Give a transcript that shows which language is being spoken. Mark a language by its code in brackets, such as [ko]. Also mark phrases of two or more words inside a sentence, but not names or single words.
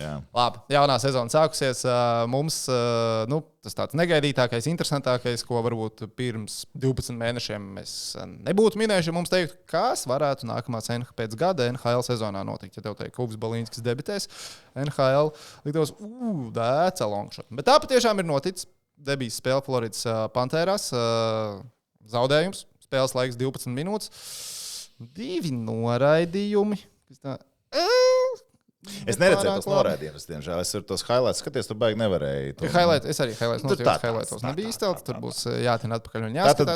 [lv] Labi, jaunā sezona sākusies. Mums tas tāds negaidītākais, interesantākais, ko varbūt pirms 12 mēnešiem mēs nebūtu minējuši, ja mums teiktu, kas varētu nākamās pēc gada NHL sezonā notikt. Ja tev teikt, ka Uvis Balīnskis debitēs NHL, liktos, [en] that's a long shot. [lv] Bet tā patiešām ir noticis. Debijas spēle Floridas Pantērās, zaudējums, spēles laiks 12 minūtes, 2 noraidījumi. Es neredzēju tos noraidījumus, diemžēl. Es tos highlights skaties, tu baigi nevarēji. Es arī highlights nebija izcelts. Tur būs jātina atpakaļ un jāskatās.